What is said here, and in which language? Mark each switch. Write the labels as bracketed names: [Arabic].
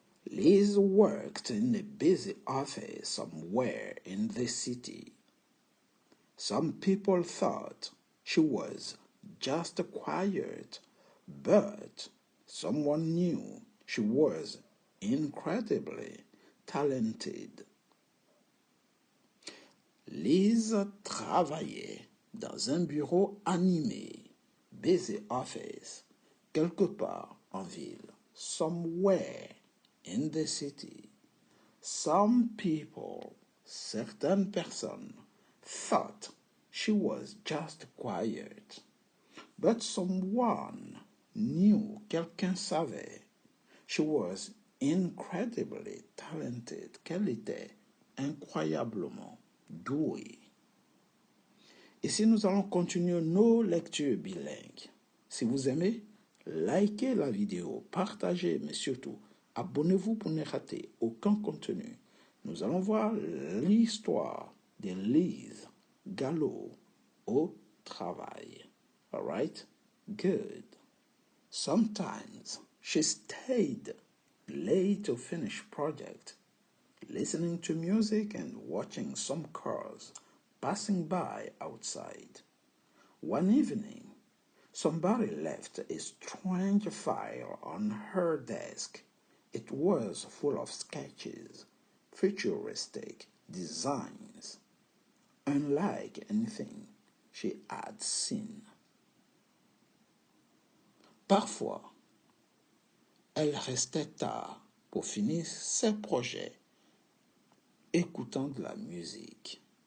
[English] Liz worked in a busy office somewhere in the city. Some people thought she was just quiet, but someone knew she was incredibly talented. [French] Liz travaillait dans un bureau animé, [English] busy office, [French] quelque part en ville, [English] somewhere in the city. Some people, [French] certaines personnes, [English] thought she was just quiet, but someone knew, [French] quelqu'un savait, [English] she was incredibly talented, [French] qu'elle était incroyablement douée. Ici, nous allons continuer nos lectures bilingues. Si vous aimez, likez la vidéo, partagez, mais surtout, abonnez-vous pour ne rater aucun contenu. Nous allons voir l'histoire de Liz Gallo au travail. [English] All right? Good. Sometimes she stayed late to finish project, listening to music and watching some cars passing by outside. One evening, somebody left a strange file on her desk. It was full of sketches, futuristic designs, unlike anything she had seen. [French] Parfois, elle restait tard pour finir ses projets, écoutant de la musique.